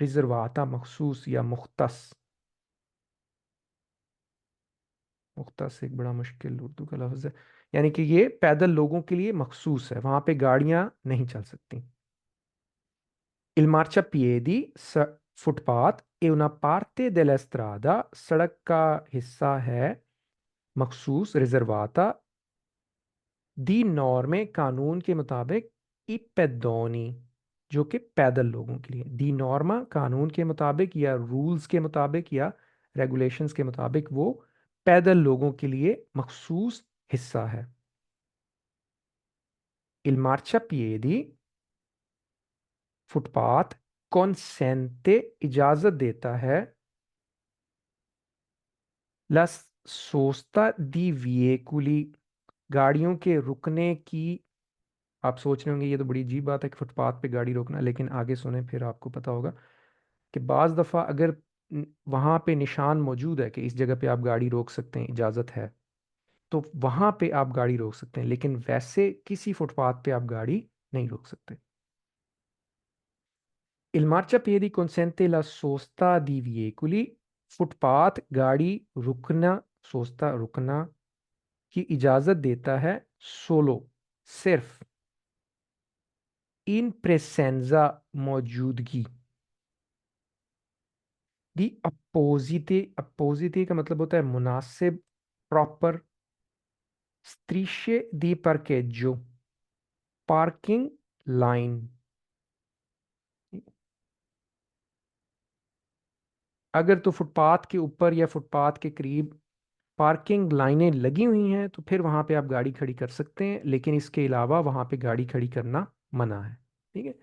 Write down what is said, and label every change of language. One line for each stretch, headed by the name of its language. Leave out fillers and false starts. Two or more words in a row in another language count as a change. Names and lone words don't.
Urdu: ریزرواتا مخصوص یا مختص، مختص ایک بڑا مشکل اردو کا لفظ ہے، یعنی کہ یہ پیدل لوگوں کے لیے مخصوص ہے، وہاں پہ گاڑیاں نہیں چل سکتی۔
Italian: Il marciapiedi
Urdu: فٹ پاتھ
Italian: è una parte della strada،
Urdu: سڑک کا حصہ ہے مخصوص
Italian: riservata di norme
Urdu: قانون کے مطابق
Italian: ai pedoni
Urdu: جو کہ پیدل لوگوں کے لیے،
Italian: di norma
Urdu: قانون کے مطابق یا رولز کے مطابق یا ریگولیشنز کے مطابق وہ پیدل لوگوں کے لیے مخصوص حصہ ہے۔
Italian: Il marciapiedi
Urdu: فٹ پاتھ
Italian: consente
Urdu: اجازت دیتا ہے
Italian: la sosta di veicoli
Urdu: گاڑیوں کے رکنے کی۔ آپ سوچ رہے ہوں گے یہ تو بڑی عجیب بات ہے کہ فٹ پاتھ پہ گاڑی روکنا، لیکن آگے سنیں پھر آپ کو پتا ہوگا کہ بعض دفعہ اگر وہاں پہ نشان موجود ہے کہ اس جگہ پہ آپ گاڑی روک سکتے ہیں، اجازت ہے، تو وہاں پہ آپ گاڑی روک سکتے ہیں، لیکن ویسے کسی فٹ پاتھ پہ آپ گاڑی نہیں روک سکتے۔
Italian: Il marciapiedi consente la sosta di veicoli،
Urdu: فٹ پاتھ گاڑی رکنا، سوستا رکنا کی اجازت دیتا ہے، سولو صرف،
Italian: in presenza
Urdu: موجودگی،
Italian: di apposite,
Urdu: اپوزیتے کا مطلب ہوتا ہے مناسب، پراپر،
Italian: strisce di parcheggio،
Urdu: پارکنگ لائن، اگر تو فٹ پاتھ کے اوپر یا فٹ پاتھ کے قریب پارکنگ لائنیں لگی ہوئی ہیں تو پھر وہاں پہ آپ گاڑی کھڑی کر سکتے ہیں، لیکن اس کے علاوہ وہاں پہ گاڑی کھڑی کرنا منع ہے، ٹھیک ہے؟